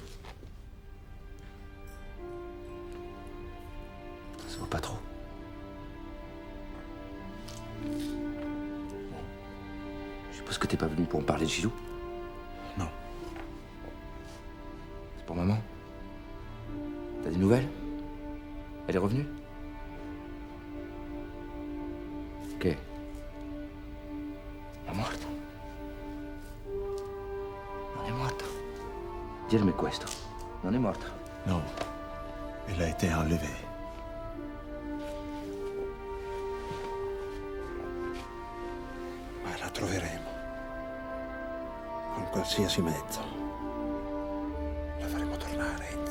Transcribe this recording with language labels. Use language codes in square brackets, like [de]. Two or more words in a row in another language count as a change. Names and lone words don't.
[fr] Ça se voit pas trop. Je suppose que t'es pas venu pour me parler de Gilou? Non. C'est pour maman? T'as des nouvelles? Elle est revenue? Ok. [it] È morta? Non è morta. Dirmi questo. Non è morta. Non. [fr] Elle a été enlevée. [it] Ma la troveremo. Con qualsiasi mezzo. La faremo tornare, Enzo.